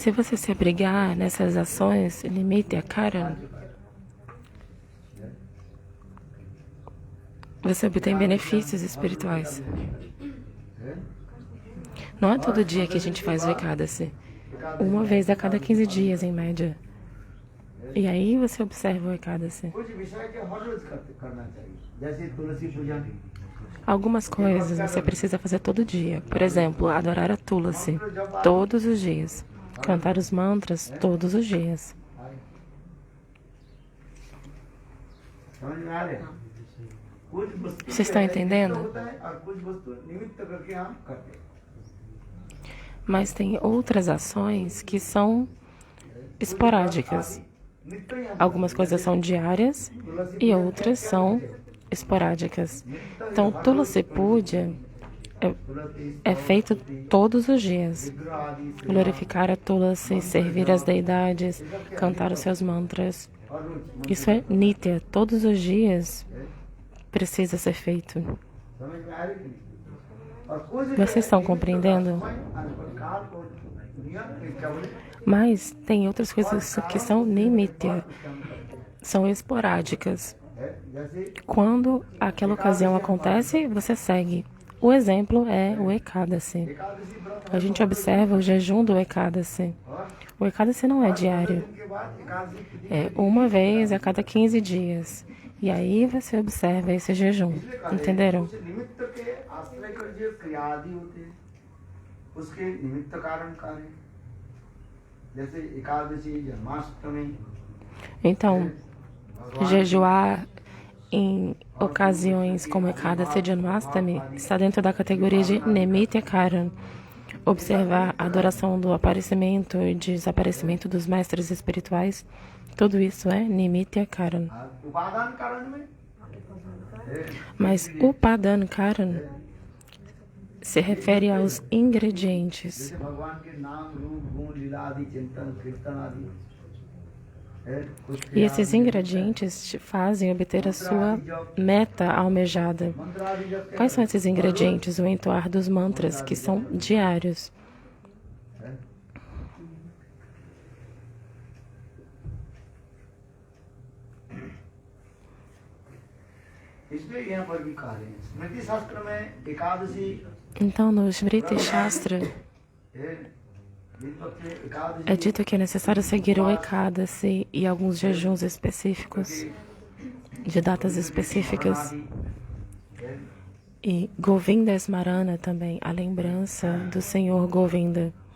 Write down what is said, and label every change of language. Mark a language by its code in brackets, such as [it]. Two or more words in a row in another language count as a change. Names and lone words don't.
[pt] Se você se abrigar nessas ações, [hi] निमित्त कारण, [pt] você obtém benefícios espirituais. Não é todo dia que a gente faz o Ekadasi. Uma vez a cada 15 dias, em média. E aí você observa o Ekadasi. [hi] कुछ विषय के हर रोज करना चाहिए, जैसे तुलसी पूजन [pt] Algumas coisas você precisa fazer todo dia. Por exemplo, adorar a Tulasi todos os dias. Cantar os mantras todos os dias. [hi] समझ में आ रहे हैं? कुछ वस्तु [pt] Vocês estão entendendo? [hi] होता है और कुछ वस्तु निमित्त करके हम करते हैं। [pt] Mas tem outras ações que são esporádicas. [hi] नित्य ही हम [pt] Algumas coisas são diárias e outras são esporádicas. Então, [hi] तुलसी पूजा [pt] é feito todos os dias. [hi] विग्रह आदि से [pt] Glorificar a Tulasi, servir as deidades, cantar os seus mantras. [hi] और रोज [pt] Isso é Nitya. Todos os dias precisa ser feito. [hi] समझ में आ रही कि नहीं? और कुछ [pt] Vocês estão compreendendo? [hi] काल को नियम में क्या बोले? [pt] Mas tem outras coisas que são Nimitya, são esporádicas. [hi] जैसे [pt] Quando aquela ocasião acontece, você segue. O exemplo é o Ekadasi. [hi] एकादशी व्रत [pt] A gente observa o jejum do Ekadasi. O Ekadasi não é diário, [hi] के बाद एकादशी के दिन [pt] é uma vez a cada 15 dias. E aí você observa esse jejum. Entenderam? [hi] उस निमित्त के आश्रय कर जो क्रिया आदि होते हैं उसके निमित्त कारण कार्य जैसे एकादशी जन्माष्टमी [pt] Então, jejuar em ocasiões como Ekadasi Janmastami está dentro da categoria de [hi] निमित्त कारण. [pt] Observar a adoração do aparecimento e desaparecimento dos mestres espirituais, tudo isso é [hi] निमित्त कारण. उपादान कारण में [pt] Mas [hi] उपादान कारण [pt] se refere aos ingredientes. [hi] जैसे भगवान के नाम रूप गुण लीला आदि चिंतन कीर्तन आदि [pt] E esses ingredientes te fazem obter a sua meta almejada. [hi] मंत्र आदि जब [pt] Quais são esses ingredientes? O entoar dos mantras, que são diários. [hi] इसलिए यहाँ पर भी कहा है स्मृति शास्त्र में एकादशी [pt] Então, no [hi] स्मृति शास्त्र, [pt] é dito que é necessário seguir o Ekadasi e alguns jejuns específicos, de datas específicas. E [hi] गोविन्द स्मरण [pt] também, a lembrança do Senhor Govinda.